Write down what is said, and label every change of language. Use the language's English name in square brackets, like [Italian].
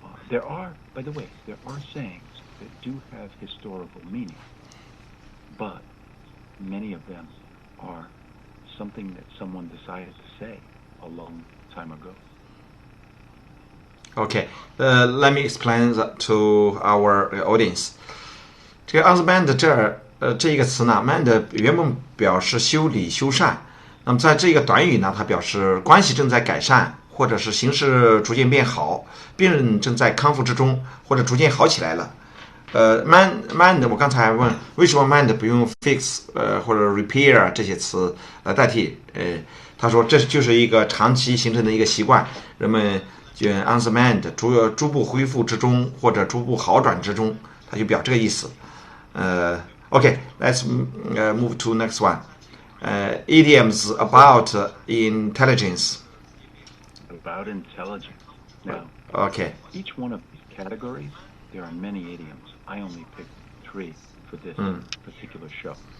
[English] By the way, there are sayings that do have historical meaning, but many of them are something that someone decided to say a long time ago. Okay. Let me explain that to our audience. [Chinese] 这个 on the mend 这一个词呢 ，mend 原本表示修理、修缮。那么在这个短语呢，它表示关系正在改善，或者是形势逐渐变好，病人正在康复之中，或者逐渐好起来了。 mend 我刚才问为什么 mend 不用 fix 或者 repair 这些词来代替？他说这就是一个长期形成的一个习惯，人们就 on the mend 逐步恢复之中，或者逐步好转之中，它就表这个意思。 [English] Okay, let's move to next one. Idioms about intelligence. About intelligence. Now, Okay. each one of these categories, there are many idioms. I only picked 3 for this particular show.